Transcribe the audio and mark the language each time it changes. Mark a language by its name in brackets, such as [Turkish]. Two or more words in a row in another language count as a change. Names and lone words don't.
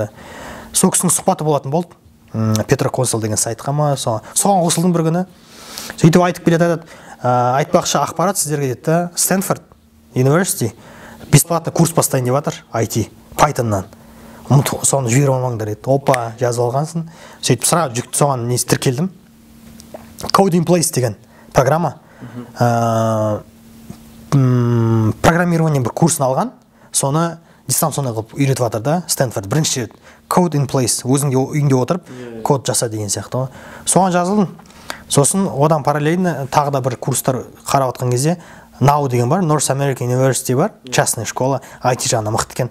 [Kazakh] Сол кісінің сұхбаты болатын болды. Петроконсул деген сайтқа ма, соған қосылдым бір күні. Сөйтіп айтып келеді, айтпақшы ақпарат сіздерге дейді, Стэнфорд University [Russian] бесплатный курс [Kazakh] бастайын деп жатыр, IT, Pythonнан. Соны жіберіп алмаңдар еді. Опа, жазып алғансың. Сөйтіп сразу жүкті соған несі тіркелдім. Code in Place деген программа. Программирование бір курсын алған, соны дистанционный қылып үйретіп жатыр да, Стэнфорд. Бірінші рет Code in Place, өзіңде үйінде отырып, код жаса деген сияқты. Соған жазылдым. Сосын одан параллельно тағы да бір курстар қарап отқан кезде Now деген бар, North American University бар, [Russian] частная школа, [Kazakh] IT жағына мықты екен.